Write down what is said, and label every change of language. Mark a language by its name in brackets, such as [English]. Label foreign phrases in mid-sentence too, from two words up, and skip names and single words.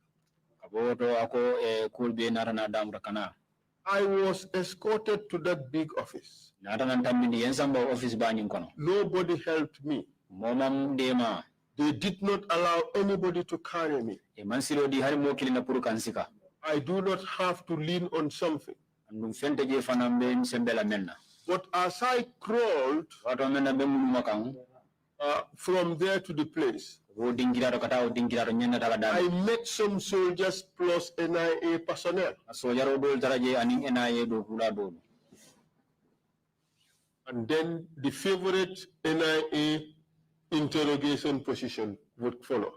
[English] I was escorted to that big office. Nobody helped me. They did not allow anybody to carry me. I do not have to lean on something. [Mandingo] Andum fente je fanambe sembela menna. [English] But as I crawled [Mandingo] Wato menna be mulu makang. [English] From there to the place, I met some soldiers plus NIA personnel. And then the favorite NIA interrogation position would follow.